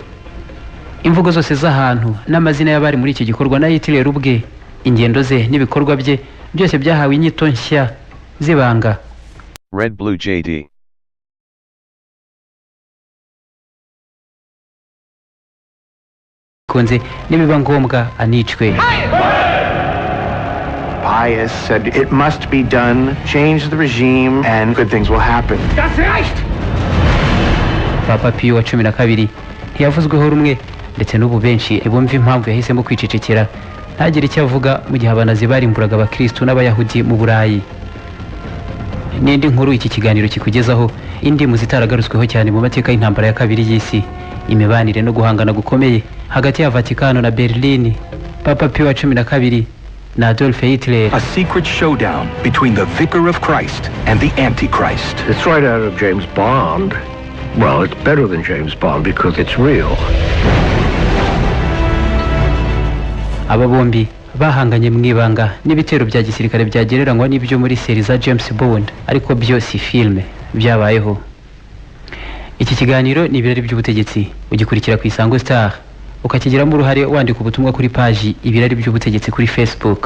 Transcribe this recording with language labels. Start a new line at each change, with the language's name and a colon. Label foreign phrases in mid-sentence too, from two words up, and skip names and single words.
Kinyarwanda: Imvugo zose z'ahantu n'amazina y'abari muri iki gikorwa na Hitler ubwe, ingendo ze n'ibikorwa bye byose byahawe inyito nshya zibanga.
English: Red Blue JD.
Kinyarwanda: Konze nibiba ngombwa anicwe.
English: Pius said it must be done, change the regime, and good things will happen.
German: Das reicht!
Kinyarwanda: Papa Pio wa 12 ntiyavuzweho rumwe, ndetse n'ubu benshi ntibumva impamvu yahisemo kwicecekera ntagire icyo avuga mu gihe abanazi barimburaga abakristu n'abayahudi mu Burayi. N'indi nkuru iki kiganiro kikugezaho, indi muzitaragaruzweho cyane mu mateka y'intambara ya kabiri y'isi, imibanire no guhangana gukomeye hagati ya Vatikano na Berlin, Papa Pio wa 12 na Adolf Hitler.
English: A secret showdown between the Vicar of Christ and the Antichrist. It's right out of James Bond. Well, it's better than James Bond because it's real.
Kinyarwanda: Aba bombi bahanganye mu ibanga n'ibitero bya gisirikare byagereranywa n'ibyo muri seri za James Bond, ariko byo si filme byabayeho. Iki kiganiro ni ibirari by'ubutegetsi, ugikurikira ku Isango Star, ukakigiramo uruhare wandika ubutumwa kuri paji ibirari by'ubutegetsi kuri Facebook.